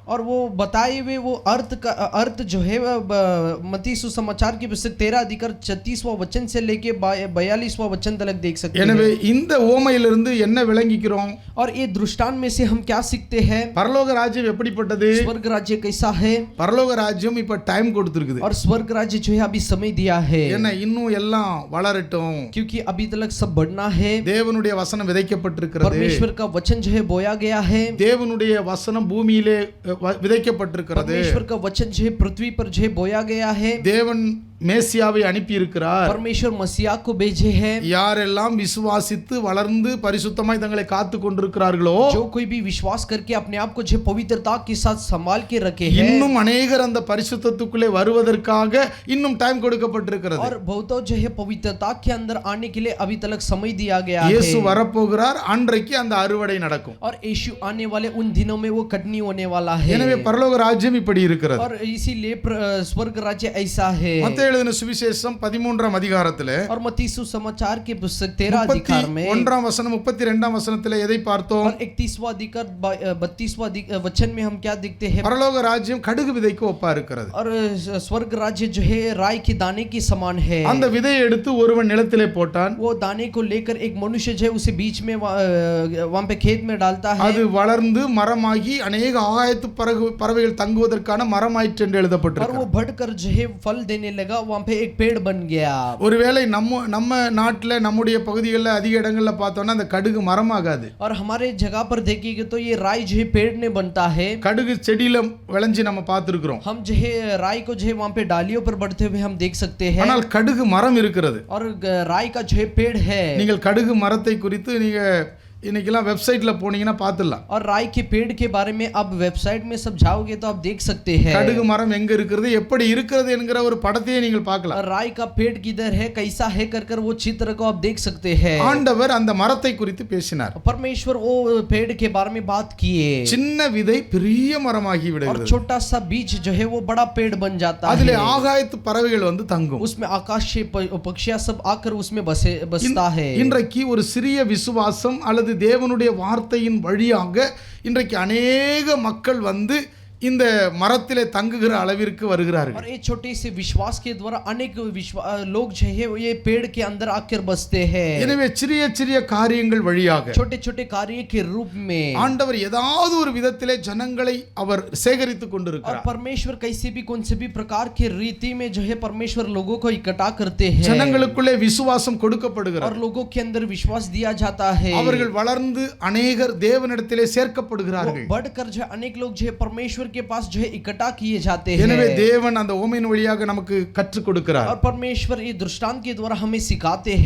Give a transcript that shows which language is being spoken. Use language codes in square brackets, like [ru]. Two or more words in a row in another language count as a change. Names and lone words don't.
[hi] और वो बताए हुए वो अर्थ जो है मत्ती सुसमाचार की पुस्तक 13 अधिकार 36वां वचन से लेके 42वां वचन तक देख सकते हैं। [ta] எனவே இந்த ஓமையிலிருந்து என்ன விளங்கிக்கிறோம்? [hi] और ये दृष्टांत में से हम क्या सीखते हैं? [ta] பரலோக ராஜ்யம் எப்படிப்பட்டது? [hi] स्वर्ग राज्य कैसा है? [ta] பரலோக ராஜ்யம் இப்ப டைம் கொடுத்திருக்குது. [hi] और स्वर्ग राज्य जो है अभी समय दिया है [ta] என்ன இன்னும் எல்லாம் வளரட்டும். [hi] क्योंकि अभी तक सब बढ़ना है। [ta] தேவனுடைய வசனம் விதைக்கப்பட்டிருக்கிறது. [hi] परमेश्वर का वचन जो है बोया गया है। [ta] தேவனுடைய வசனம் பூமியிலே விதைக்கப்பட்டிருக்கிறது. [hi] परमेश्वर का वचन जो है पृथ्वी पर जो है बोया गया है। [ta] தேவன் மேசியாவை அனுப்பி இருக்கிறார். [hi] परमेश्वर मसीहा को भेजे हैं। [ta] யாரெல்லாம் விசுவாசித்து வளர்ந்து பரிசுத்தமாய் தங்களை காத்து கொண்டிருக்கிறார்களோ [hi] जो कोई भी विश्वास करके अपने आप को जो पवित्रता के साथ संभाल के रखे हैं [ta] இன்னும் अनेகர் அந்த பரிசுத்தத்துக்குள்ளே வருவதற்காக இன்னும் டைம் கொடுக்கப்பட்டிருக்கிறது. [hi] और बहुतों जो है पवित्रता के अंदर आने के लिए अभी तक समय दिया गया है। [ta] இயேசு வரப்போகிறார். அன்றைக்கு அந்த அறுவடை நடக்கும். [hi] और यीशु आने वाले उन दिनों में वो कटनी होने वाला है। [ta] எனவே பரலோக ராஜ்யம் இப்படி இருக்கிறது. [hi] और इसीलिए स्वर्ग राज्य ऐसा है। [ta] மத்தேயு எழுதின சுவிசேஷம் 13ஆம் அதிகாரத்திலே [hi] और मत्ती सुसमाचार के पुस्तक 13 अधिकार में [ta] 31ஆம் வசனம் 32ஆம் வசனத்திலே எதை பார்த்தோம்? [hi] और 31वां अधिकार 32वां वचन में हम क्या देखते हैं? [ta] பரலோக ராஜ்யம் கடுகு விதைக்கு ஒப்பா இருக்கிறது. [hi] और स्वर्ग राज्य जो है राई के दाने के समान है। [ta] அந்த விதையை எடுத்து ஒருவன் நிலத்திலே போட்டான். [hi] वो दाने को लेकर एक मनुष्य जो है उसे बीच में वहां पे खेत में डालता है। [ta] அது வளர்ந்து மரமாகி अनेक ஆகாயத்து பறவைகள் தங்குவதற்கான மரமாயிற்று என்று [hi] और [ta] எழுதப்பட்டிருக்கிறது. [hi] वो बढ़कर जो है फल देने लगा वहां पे एक पेड़ बन गया। [ta] ஒருவேளை நம்ம நாட்டில் நம்முடைய பகுதிகளில் அதிக இடங்கள்ல பார்த்தோம்னா அந்த கடுகு மரமாகாது. [hi] और हमारे जगह पर देखेंगे तो ये राई जो है पेड़ ने बनता है। [ta] கடுகு செடியில விளைஞ்சி நம்ம பார்த்திருக்கிறோம். [hi] हम जो है राई को जो है वहां पे डालियों पर बढ़ते हुए हम देख सकते हैं। [ta] ஆனால் கடுகு மரம் இருக்கிறது. [hi] और राई का जो है पेड़ है। [ta] நீங்கள் கடுகு மரத்தை குறித்து நீங்க இன்னைக்கெல்லாம் வெப்சைட்ல போனீங்கன்னா பார்த்துடலாம். [hi] और राई के पेड़ के बारे में अब वेबसाइट में सब जाओगे तो आप देख सकते हैं [ta] கடுகு மரம் எங்க இருக்கிறது, எப்படி இருக்கிறது என்கிற ஒரு படத்தையே நீங்கள் பார்க்கலாம். [hi] और राई का पेड़ किधर है, कैसा है कर वो चित्र को आप देख सकते हैं। [ta] ஆண்டவர் அந்த மரத்தை குறித்து பேசினார். [hi] परमेश्वर वो पेड़ के बारे में बात किए। [ta] சின்ன விதை பெரிய மரமாகி [hi] और [ta] விடுகிறது. [hi] छोटा सा बीज जो है वो बड़ा पेड़ बन जाता [ta] அதிலே [hi] है। [ta] ஆகாயத்து பறவைகள் வந்து தங்கும். [hi] उसमें आकाशीय पक्षियां सब आकर उसमें बसता है। [ta] இன்றைக்கு ஒரு சிறிய விசுவாசம் அல்லது தேவனுடைய வார்த்தையின் வழியாக இன்றைக்கு அநேக மக்கள் வந்து இந்த மரத்திலே தங்குகிற அளவிற்கு வருகிறார்கள். [hi] और ये छोटे से विश्वास के द्वारा अनेक लोग जो है ये पेड़ के अंदर आकर बसते हैं. [ta] எனவே சிறிய சிறிய காரியங்கள் வழியாக [hi] छोटे छोटे कार्य के रूप में [ta] ஆண்டவர் ஏதாவது ஒரு விதத்திலே ஜனங்களை அவர் சேகரித்துக் [hi] और [ta] கொண்டிருக்கிறார். [hi] परमेश्वर कैसे भी कौन से भी प्रकार के रीति में जो है परमेश्वर लोगों को इकट्ठा करते हैं [ta] ஜனங்களுக்குள்ளே விசுவாசம் கொடுக்கப்படுகிறது. [hi] और लोगों के अंदर विश्वास दिया जाता है. [ta] அவர்கள் வளர்ந்து அநேகர் தேவனிடத்திலே சேர்க்கப்படுகிறார்கள். [hi] बढ़कर जो अनेक लोग जो है परमेश्वर के पास जो है इकट्ठा किए जाते हैं. [ta] எனவே தேவன் அந்த ஓமையின் வழியாக நமக்கு கற்றுக் கொடுக்கிறார். [hi] और परमेश्वर ये दृष्टांत के द्वारा हमें सिखाते हैं.